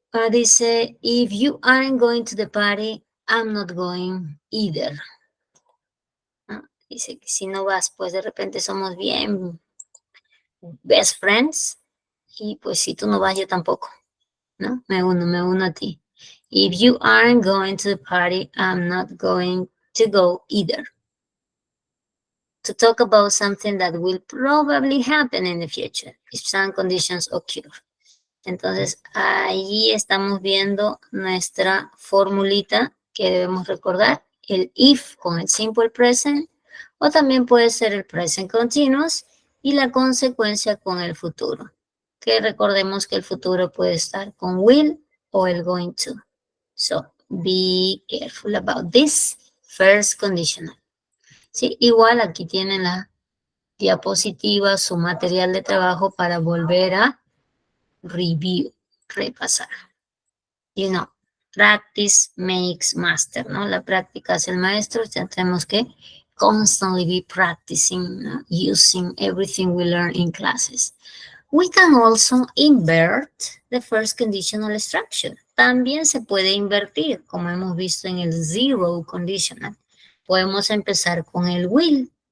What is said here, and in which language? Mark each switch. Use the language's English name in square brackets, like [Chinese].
[Spanish] Dice, [English] if you aren't going to the party, I'm not going either. [Spanish] ¿No? Dice que si no vas, pues de repente somos bien best friends, y pues si tú no vas, yo tampoco, ¿no? Me uno a ti. [English] If you aren't going to the party, I'm not going to go either. To talk about something that will probably happen in the future if some conditions occur. [Spanish] Entonces, ahí estamos viendo nuestra formulita que debemos recordar, el if con el simple present, o también puede ser el present continuous y la consecuencia con el futuro. Que recordemos que el futuro puede estar con will o el going to. [English] So, be careful about this first conditional. [Spanish] Sí, igual aquí tienen la diapositiva, su material de trabajo para volver a review, repasar. [English] You know, practice makes master, [Spanish] ¿no? La práctica hace el maestro, ya tenemos que [English] constantly be practicing, [Spanish] ¿no? [English] Using everything we learn in classes. We can also invert the first conditional structure. [Spanish] También se puede invertir, como hemos visto en el zero conditional. Podemos empezar con el will.